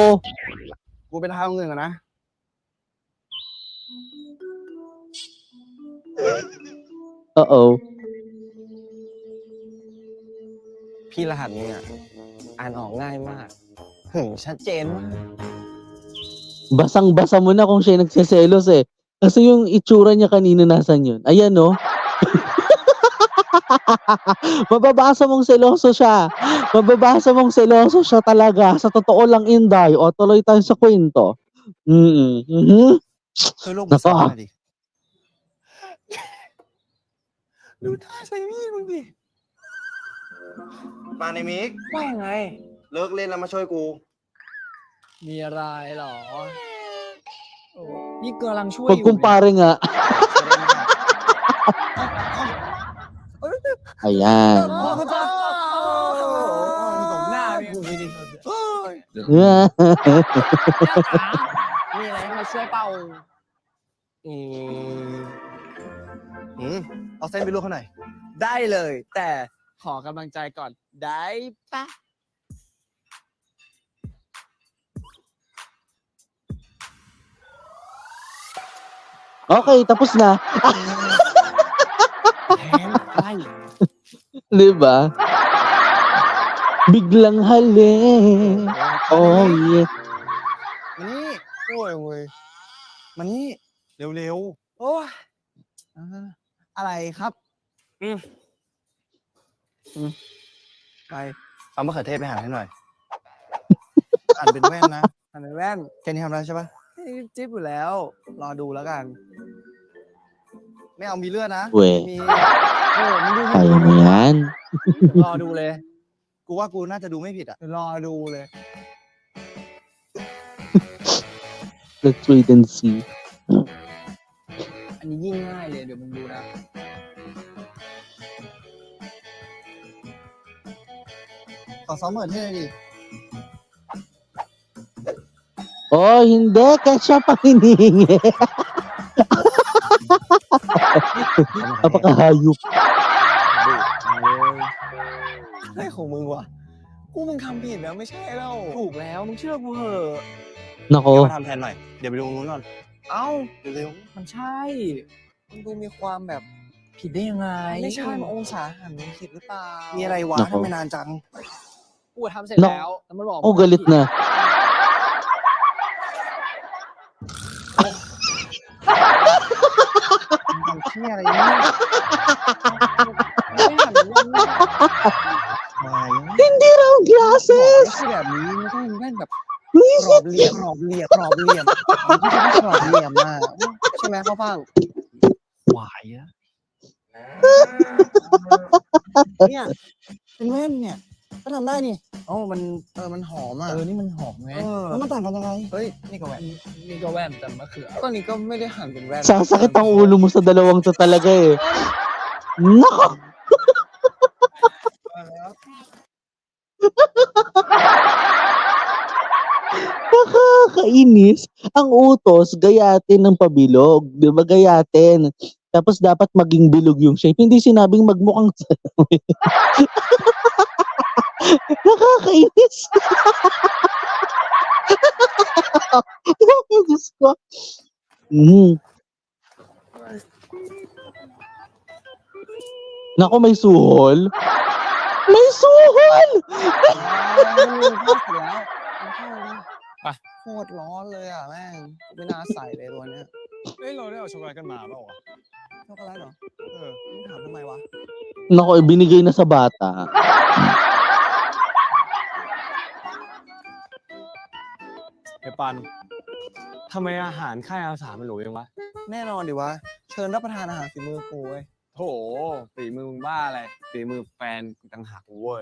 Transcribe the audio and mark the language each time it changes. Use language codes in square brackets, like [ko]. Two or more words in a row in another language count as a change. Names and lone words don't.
[th] กูไปทำเงินก่อนนะ [tl] Oo. [th] พี่รหัสเนี่ยอ่านออกง่ายมากชัดเจนมาก [tl] Basang-basa mo na kung siya nagseselos eh. Kasi yung itsura niya kanina nasan yun? Ayan no. Mababasa mong seloso siya. Mababasa mong seloso siya talaga. Sa totoo lang, Inday. O, tuloy tayo sa kwento. Mhm. [th] ช่วยลูกมาสอนหน่อยดิ ดูท่าใส่มีดมึงดิ มาในมิก ว่าไง เลิกเล่นแล้วมาช่วยกู มีอะไรหรอโอ้นี่กำลังช่วย [tl] Pag kumpare nga. Ayan. [th] ตบหน้ากูดิ มีอะไรให้มาช่วยเป่า อืมเอาเส้นไปลวกเขาหน่อย ได้เลย แต่ขอกำลังใจก่อน ได้ปะ [tl] Okay, tapos na. [th] แทนอะไร [tl] Di ba? Biglang hali. [en] Oh, yeah. [th] มานี่โอ้ยเว้ยมานี่เร็วๆ โอ้ยอะไรครับ ไปเอามะเขือเทศไปหั่นให้หน่อย หั่นเป็นแว่นนะ หั่นเป็นแว่นแค่นี้ทำได้ใช่ปะจิ๊บอยู่แล้ว รอดูแล้วกัน ไม่เอามีเลือดนะ เว้ย มีโอ้มึงดู [tl] Kaya mo yan. [th] รอดูเลย กูว่ากูน่าจะดูไม่ผิดอ่ะ รอดูเลย [en] Let's wait and see. [th] อันนี้ยิ่งง่ายเลยเดี๋ยวมึงดูนะ ขอซ้อมมะเขือเทศดิ [tl] Oh, hindi. Ketchup ang hinihingi. Napakahayop. [th] อะไรของมึงวะ กูมึงทำผิดแล้วไม่ใช่แล้วถูกแล้ว มึงเชื่อกูเถอะ เดี๋ยว [tl] Nako. [th] มาทำแทนหน่อย เดี๋ยวไปดูตรงนู้นก่อน เอ้า เร็ว มันใช่ มันดูมีความแบบผิดได้ยังไง ๆไม่ใช่มันองศาหันมึงผิดหรือเปล่า มีอะไรวะ [tl] Nako. [th] ทำไมนานจัง กูทำเสร็จ [en] No. [th] แล้วแล้วมันบอก [tl] Oh, galit na. [th] ทำเชี่ยอะไรเนี่ย ไม่หันมันยังไม่ มา [tl] Hindi raw [th] ไม่ glasses. ใช่แบบนี้มันต้องแว่นแบบกรอบเหลี่ยมกรอบเหลี่ยมไม่ใช่กรอบเหลี่ยมอ่ะใช่ไหมข้าวฟ่างหวายอะเนี่ยเป็นแว่นเนี่ยก็ทำได้นี่อ๋อมันหอมอ่ะ นี่มันหอมไง แล้วมันต่างกันยังไงเฮ้ยนี่ก็แว่น นี่ก็แว่นแต่มะเขือ ตอนนี้ก็ไม่ได้หั่นเป็นแว่น [tl] Sasakit ang ulo mo sa dalawang to talaga eh. Nako. Nakakainis. Ang utos, gayatin ng pabilog. Di ba gayatin? Tapos dapat maging bilog yung shape. Hindi sinabing magmukhang salamin. Nakakainis. Diyos ko. Naku, may suhol. May suhol! [th] มันเข้าเสร็จแล้วมันเข้าเลยโคตรร้อนเลยอ่ะแม่งไม่น่าใส่เลยตัวเนี้ย เฮ้ย เราได้เอาช็อกโกแลตกันมาเปล่าวะ ช็อกโกแลตเหรอมึงถามทำไมวะ [tl] Naku, binigay na sa bata. [th] ไอ้ปันทำไมอาหารค่ายอาสามันหรูยังวะ แน่นอนดิวะเชิญรับประทานอาหารฝีมือกูเว้ย โถฝีมือมึงบ้าอะไรฝีมือแฟนกูต่างหากเว้ย